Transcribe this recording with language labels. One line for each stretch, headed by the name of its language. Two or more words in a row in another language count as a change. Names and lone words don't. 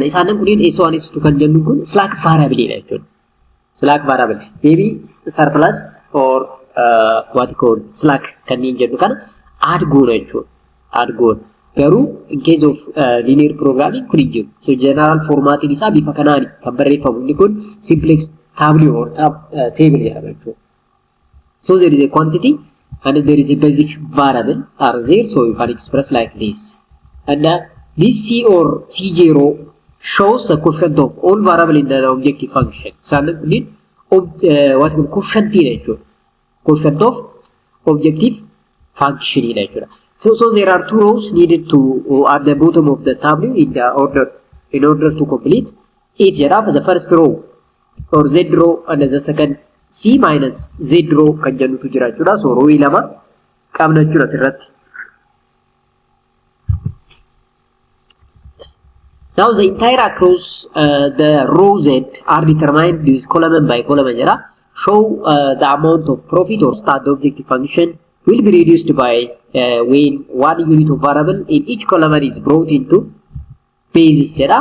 Oromo: Isaan kunniin S1 S2 kan jennu kun
English: slack variable
Oromo: dha jechuudha.
English: Slack variable maybe surplus or what called slack
Oromo: kan inni jedhu kana add goona jechuudha. Add goona. Garuu
English: in case of linear programming
Oromo: kun hin jiru. So
English: general formatting
Oromo: isaa bifa kanaani kan barreeffamu. Inni kun
English: simplex table or table
Oromo: jedhama jechuudha.
English: So there is a quantity and there is a basic variable are there, so you can express like this. And this C or Cj row shows the coefficient of all variable in the objective function. So what we coefficient jechuudha. Coefficient of objective function jechuudha. So there are two rows needed to at the bottom of the table in order to complete it. The first row or Z row and the second C minus Z row
Oromo: kan jennutu jira jechuudha. So row lama qabna jechuudha irratti.
English: Now the entire across the row Z are determined with column by column jira. Show the amount of profit or start the objective function will be reduced by when one unit of variable in each column is brought into basis jira.